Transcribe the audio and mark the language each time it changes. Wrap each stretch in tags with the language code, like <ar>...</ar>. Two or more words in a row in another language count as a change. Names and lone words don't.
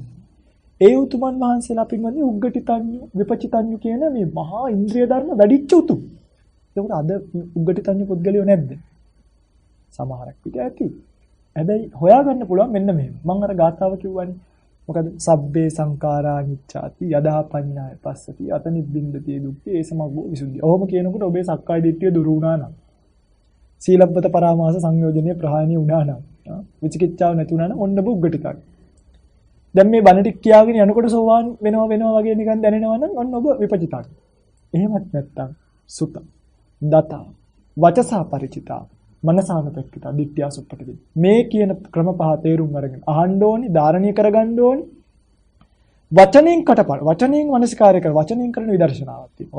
<si>ඒ උතුමන් වහන්සේලා පින්වත්නි</si> <pi>උග්ගටිතඤ්ඤු විපචිතඤ්ඤු</pi> <si>කියන මේ මහා ඉන්ද්‍රිය ධර්ම වැඩිච්ච උතුම්. ඒකට අද උග්ගටිතඤ්ඤු පුද්ගලයෝ නැද්ද? සමහරක් විට ඇති. හැබැයි හොයාගන්න පුළුවන් මෙන්න මෙහෙම. මම අර ගාථාව කිව්වනේ. මොකද</si> <pi>සබ්බේ සංඛාරා නිච්ඡාති යදා පඤ්ඤාය පස්සති අතනිබ්බින්දති දුක්ඛේ ඒ සමග්ගෝ විසුද්ධිය.</pi> <si>ඔහොම කියනකොට ඔබේ සක්කාය දිට්ඨිය දුරු වුණා නම්</si> <pi>සීලබ්බත පරාමාස</pi> <si>සංයෝජනීය ප්‍රහාණිය වුණා නම් විචිකිච්ඡාව නැති වුණා නම් ඔන්න බුග්ගටිතක්. දැන් මේ බණ ටික කියාගෙන යනකොට සෝවාන් වෙනවා වගේ නිකන් දැනෙනවා නම් ඔන්න ඔබ විපචිතක්. එහෙමත් නැත්තම්</si> <pi>සුත දත වචසා ಪರಿචිතා මනසානුපෙක්කිතා දිට්ඨිය සුප්පටිදී</pi> <si>මේ කියන ක්‍රම පහ තේරුම් අරගෙන අහන්න ඕනි ධාරණීය කරගන්න ඕනි වචනෙන් කටපාඩම් වචනෙන් මනසිකාරය කර වචනෙන් කරන විදර්ශනාවක් තියෙනවා.</si>